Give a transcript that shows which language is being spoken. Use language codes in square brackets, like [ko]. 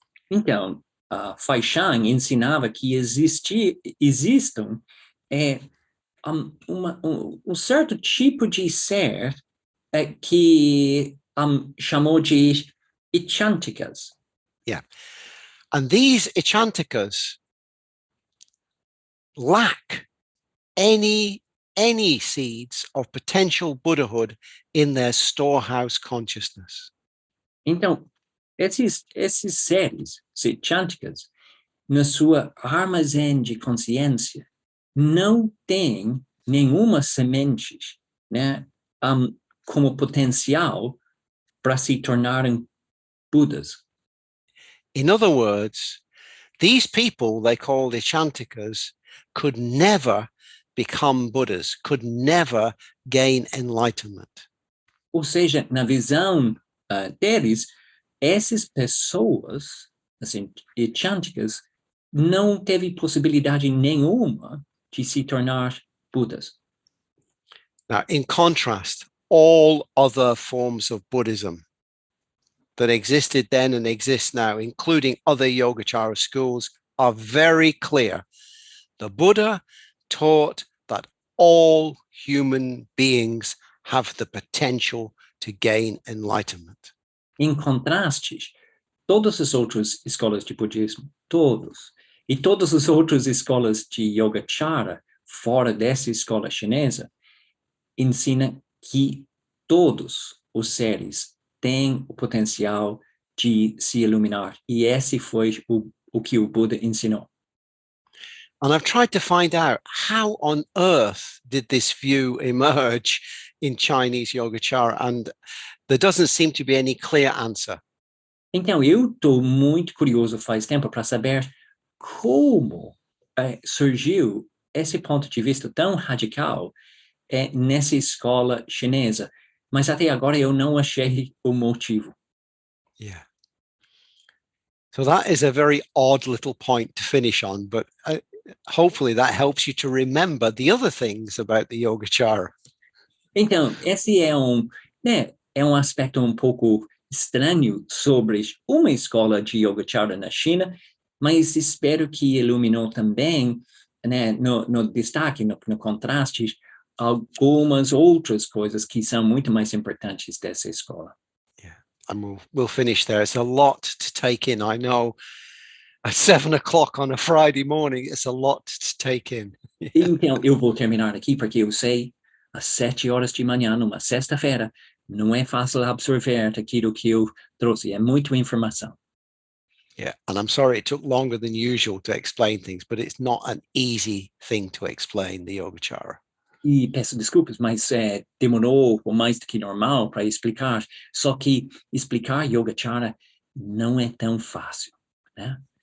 [pt] Então, Faishan ensinava que existam um certo tipo de ser que chamou de echantikas. [en] Yeah. And these echantikas lack any seeds of potential Buddhahood in their storehouse consciousness. [pt] Então, esses seres, echantikas, na sua armazém de consciência, não têm nenhuma semente, né, como potencial para se tornarem Budas. [en] In other words, these people they called echantikas could never become Buddhas, could never gain enlightenment. [pt] Ou seja, na visão deles, essas pessoas, assim, echantikas, não teve possibilidade nenhuma de se tornar Budas. [en] Now, in contrast, all other forms of Buddhism that existed then and exist now, including other Yogacara schools, are very clear. The Buddha taught that all human beings have the potential to gain enlightenment. [pt] Em contraste, todas as outras escolas de budismo, e todas as outras escolas de Yogacara, fora dessa escola chinesa, ensinam que todos os seres têm o potencial de se iluminar. E esse foi o que o Buda ensinou. [en] And I've tried to find out how on earth did this view emerge in Chinese Yogacara, and there doesn't seem to be any clear answer. [pt] Então, eu estou muito curioso faz tempo para saber como surgiu esse ponto de vista tão radical nessa escola chinesa, mas até agora eu não achei o motivo. Yeah. [en] So that is a very odd little point to finish on, but hopefully that helps you to remember the other things about the Yogacara. [pt] Então, esse é um aspecto um pouco estranho sobre uma escola de Yogacara na China, mas espero que iluminou também né, no destaque, no contraste, algumas outras coisas que são muito mais importantes dessa escola. [en] Yeah, and we'll finish there. It's a lot to take in. I know at 7 o'clock on a Friday morning, it's a lot to take in. [pt] Então, eu vou terminar aqui porque eu sei, às 7 horas de manhã, numa sexta-feira, não é fácil absorver aquilo que eu trouxe. É muita informação. [en] Yeah, and I'm sorry it took longer than usual to explain things, but it's not an easy thing to explain, the Yogacara. [pt] E peço desculpas, mas demorou mais do que normal para explicar. Só que explicar Yogacara não é tão fácil, né?